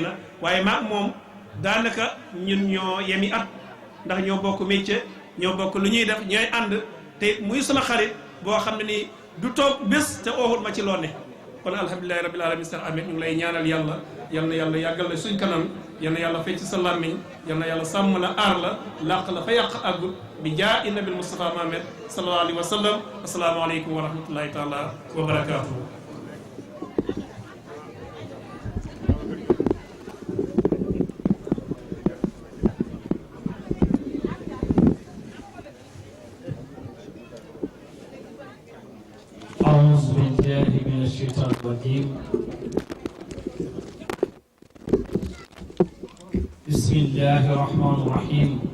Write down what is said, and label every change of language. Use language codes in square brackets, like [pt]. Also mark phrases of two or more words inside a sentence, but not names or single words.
[wo] na waaye maag moom daanaka ñun ñoo yemi at ndax ñoo bokk métier ñoo bokk lu ñuy def ñooy ànd te muy sama xarit boo xam ne nii du toog bés te oowut ma ci loo ne kon [ar] الحمد لله رب العالمين [wo] Cheikh Ahmed ñu ngi lay ñaanal yàlla yal na yàlla yàggal la suñ kanam yal na yàlla fecc sa làmmiñ yal na yàlla sàmm la aar la làq la fa yàq àggul [ar] بجاه النبي مصطفى محمد صلى الله عليه وسلم السلام عليكم ورحمة الله تعالى وبركاته أعوذ بالله من الشيطان الرجيم بسم الله الرحمن الرحيم